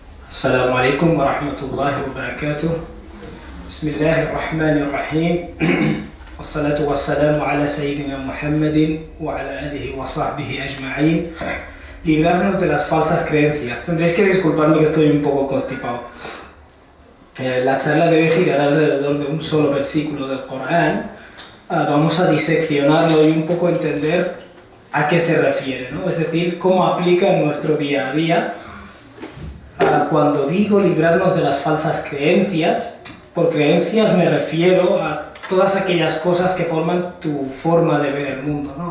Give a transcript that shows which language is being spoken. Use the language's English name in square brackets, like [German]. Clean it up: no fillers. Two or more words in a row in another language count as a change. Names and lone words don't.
[Arabic] السلام عليكم ورحمة الله وبركاته. بسم الله الرحمن الرحيم. والصلاة والسلام على سيدنا Muhammadin وعلى آله وصحبه أجمعين. [Spanish] Librarnos de las falsas creencias. Tendréis que disculparme que estoy un poco constipado. La charla de hoy girará alrededor de un solo versículo del Corán. Vamos a diseccionarlo y un poco entender a qué se refiere, ¿no? Es decir, cómo aplica en nuestro día a día. Cuando digo librarnos de las falsas creencias, por creencias me refiero a todas aquellas cosas que forman tu forma de ver el mundo, ¿no?